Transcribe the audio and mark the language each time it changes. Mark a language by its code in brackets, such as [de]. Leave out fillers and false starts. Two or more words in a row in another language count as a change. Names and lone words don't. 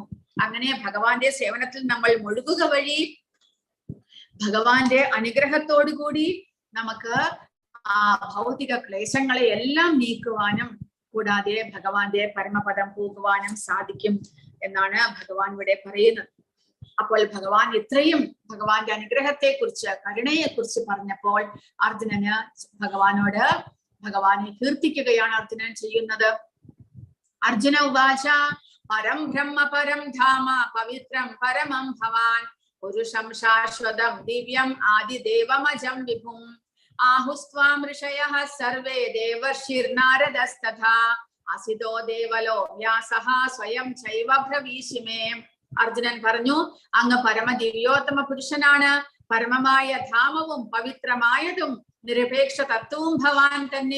[ml] അങ്ങനെ ഭഗവാന്റെ സേവനത്തിൽ നമ്മൾ മുഴുകുക വഴി ഭഗവാന്റെ അനുഗ്രഹത്തോടുകൂടി നമുക്ക് ആ ഭൗതിക ക്ലേശങ്ങളെ എല്ലാം നീക്കുവാനും കൂടാതെ ഭഗവാന്റെ പരമപദം പോകുവാനും സാധിക്കും എന്നാണ് ഭഗവാൻ ഇവിടെ പറയുന്നത്. അപ്പോൾ ഭഗവാൻ ഇത്രയും ഭഗവാന്റെ അനുഗ്രഹത്തെ കുറിച്ച്, കരുണയെ കുറിച്ച് പറഞ്ഞപ്പോൾ അർജുനന് ഭഗവാനോട് ഭഗവാനെ കീർത്തിക്കുകയാണ് അർജുനൻ ചെയ്യുന്നത്. [sa] അർജുന ഉവാച പരം ബ്രഹ്മ പരം ധാമ പവിത്രം പരമം ഭവാൻ പുരുഷം ശാശ്വതം ദിവ്യം ആദിദേവമജം വിഭും ആഹുസ്ത്വാം ഋഷയഃ സർവേ ദേവർഷിർനാരദസ്തഥാ അസിതോ ദേവലോ വ്യാസഃ സ്വയം ചൈവ ബ്രവീഷിമേ. [ml] അർജുനൻ പറഞ്ഞു, അങ്ങ് പരമദിവ്യോത്തമ പുരുഷനാണ്, പരമമായ ധാമവും പവിത്രമായതും നിരപേക്ഷ തത്വവും ഭവാൻ തന്നെ.